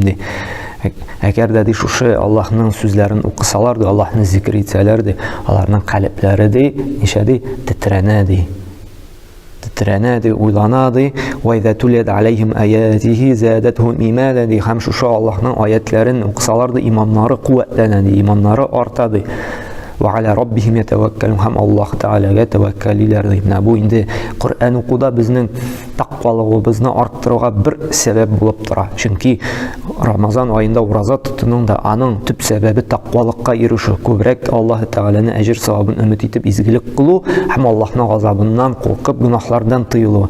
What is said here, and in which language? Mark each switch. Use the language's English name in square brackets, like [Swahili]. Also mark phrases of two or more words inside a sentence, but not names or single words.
[Tatar] Әгәр дә шушы Аллаһның сүзләрен укысалар, Аллаһны зикр итсәләр, аларның каләпләре нишәди тетрәнә, уйлана, [Arabic] وإذا تليت عليهم آياته زادتهم إيمانا. [Tatar] Һәм шушы Аллаһның аятләрен укысалар, иманнары куәтләнә, иманнары арта. [Arabic] وعلى ربهم يتوكلون, [Tatar] һәм Аллаһ Таалагә тәвәккәлиләр. Менә бу инде Коръән укуда безнең тақвалыгыбызны арттыруга бер сәбәп булып тора. Чөнки Рамазан аенда ураза тотуның да аның төп сәбәбе тақвалыкка ирешү, күбрәк Аллаһ Тааляны әҗр савабын өмет итеп изгелек кылу һәм Аллаһның газабыннан куркып гынаһлардан тыелу.